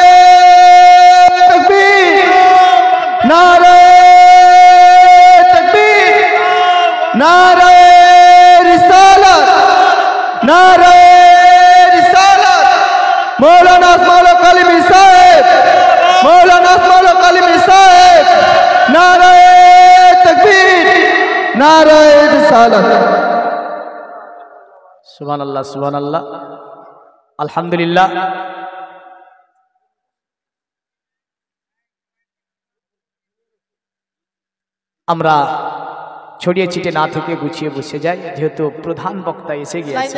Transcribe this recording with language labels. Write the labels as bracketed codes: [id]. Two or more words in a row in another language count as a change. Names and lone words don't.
[ur] تکبیر نعرے تکبیر نعرے رسالت نعرے رسالت مولانا کلیمی صاحب مولانا کلیمی صاحب نعرے تکبیر نعرے رسالت [ar] سبحان الله الحمد لله. [bn] আমরা ছড়িয়ে ছিটে না থেকে গুছিয়ে বসে যাই, যেহেতু প্রধান বক্তা এসে গিয়েছে।